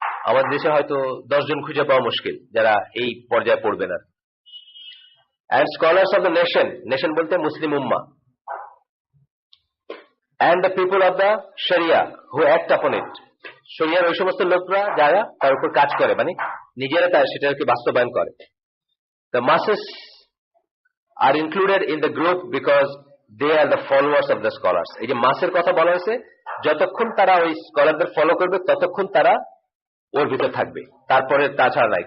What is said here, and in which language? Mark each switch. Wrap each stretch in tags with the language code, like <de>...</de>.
<bn>আমাদের দেশে হয়তো 10 জন খুঁজে পাওয়া মুশকিল যারা এই পর্যায়ে পড়বে না।</bn> <en>and scholars of the nation</en> <bn>বলতে মুসলিম উম্মাহ,</bn> <en>and the people of the sharia who act upon it,</en> <bn>শরিয়ার ওই সমস্ত লোকরা যারা তার উপর কাজ করে, মানে নিজেরা সেটাকে বাস্তবায়ন করে।</bn> <en>the masses are included in the group because they are the followers of the scholars।</en> <bn>এই যে মাসের কথা বলা হয়েছে, যতক্ষণ তারা ওই স্কলারদের ফলো করবে ততক্ষণ তারা ওর ভিতর থাকবে, তারপরে তাছাড়া নাই।</bn>